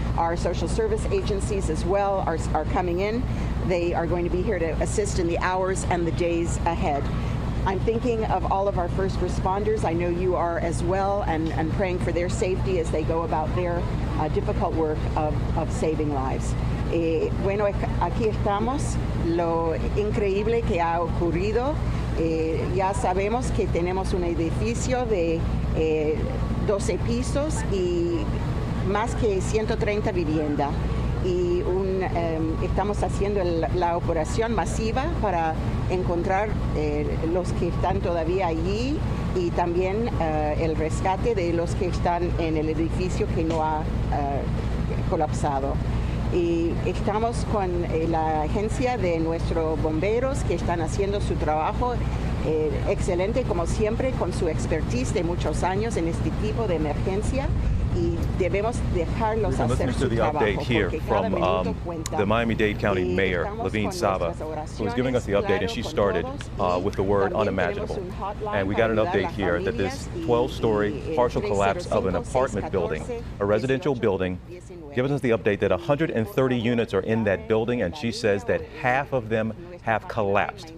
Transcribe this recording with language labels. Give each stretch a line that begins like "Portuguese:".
English: Our social service agencies as well are coming in. They are going to be here to assist in the hours and the days ahead. I'm thinking of all of our first responders. I know you are as well, and praying for their safety as they go about their difficult work of saving lives.
Spanish: Bueno, aquí estamos, lo increíble que ha ocurrido. Ya sabemos que tenemos un edificio de 12 pisos y más que 130 viviendas. Y estamos haciendo la operación masiva para encontrar los que están todavía allí y también el rescate de los que están en el edificio que no ha colapsado. Y estamos con la agencia de nuestros bomberos que están haciendo su trabajo excelente, como siempre, con su expertise de muchos años en este tipo de emergencia. Y debemos dejarlos hacer su trabajo,
English: update here
Spanish: porque
English: from
Spanish: cada minuto cuenta.
English: the Miami-Dade County Mayor, Levine Cava, who was giving us the update, and she started with the word unimaginable. And we got an update here that this 12-story partial collapse of an apartment building, a residential building, giving us the update that 130 units are in that building, and she says that half of them have collapsed.